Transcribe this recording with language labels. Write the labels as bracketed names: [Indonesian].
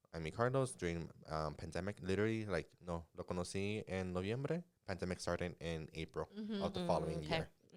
[English] I met Carlos during pandemic. Literally, like, [Spanish] no, lo conocí en noviembre. [English] Pandemic started in April of the following year.